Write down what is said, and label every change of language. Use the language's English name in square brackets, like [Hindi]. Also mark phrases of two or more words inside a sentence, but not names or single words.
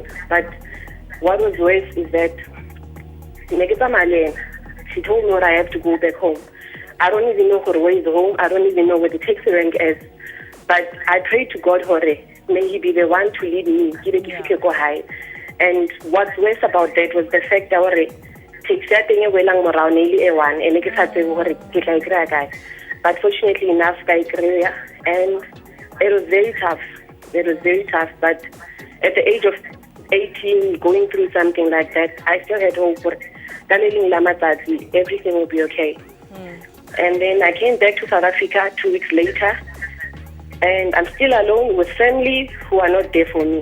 [English] But what was worse is that she told me I have to go back home. I don't even know where is home. I don't even know where the taxi rank is. But I prayed to God, may He be the one to lead me. And what's worse about that was the fact that [Northern Sotho] taxi ya teng e welang morao ne ile one and ke sa tsebe gore ke tla ikry guy. [English] But fortunately enough, I grew, and it was very tough. It was very tough. But at the age of 18, going through something like that, I still had hope for everything will be okay. And then I came back to South Africa 2 weeks later, and I'm still alone with family who are not there for me.